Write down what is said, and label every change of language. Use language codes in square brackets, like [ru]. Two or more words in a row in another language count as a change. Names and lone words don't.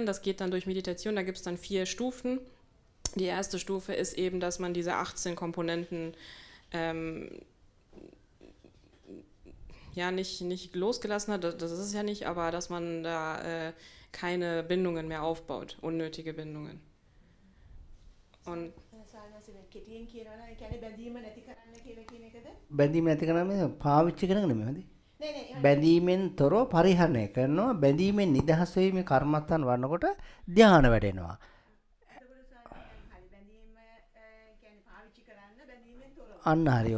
[de] Das geht dann durch Meditation, da gibt es dann 4 Stufen. Die erste Stufe ist eben, dass man diese 18 Komponenten nicht losgelassen hat, das ist es ja nicht, aber dass man da keine Bindungen mehr aufbaut, unnötige Bindungen. Und [si] බැඳීම නැති කරන්නේ පාවිච්චි කරන නෙමෙයි. බැඳීමෙන් තොරව පරිහරණය කරනවා. බැඳීමෙන් නිදහස් වෙයි මේ කර්මස්ථාන වඩනකොට ධ්‍යාන වැඩෙනවා. අන්න හරියෝ.